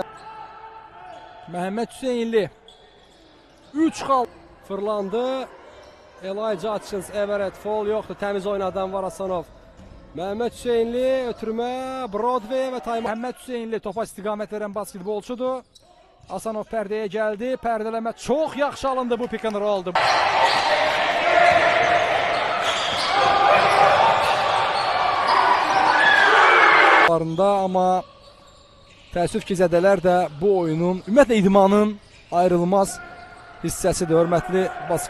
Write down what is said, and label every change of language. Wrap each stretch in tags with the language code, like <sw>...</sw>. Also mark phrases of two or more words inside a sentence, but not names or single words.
<az>Məhəmməd Hüseynli 3 xal fırlandı. Elijah Hutchins, Everett, foul yoxdur. Təmiz oynadan var Asanov. Məhəmməd Hüseynli ötürmə, Broadway və time. Məhəmməd Hüseynli topa istiqamət verən basketbolçudur. Asanov pərdəyə gəldi. Pərdələmə çox yaxşı alındı, bu</az> <en>pick and roll'dur.</en> <az>Amma təəssüf ki, zədələr də bu oyunun, ümumiyyətlə idmanın ayrılmaz hissəsidir. Hörmətli basket.</az>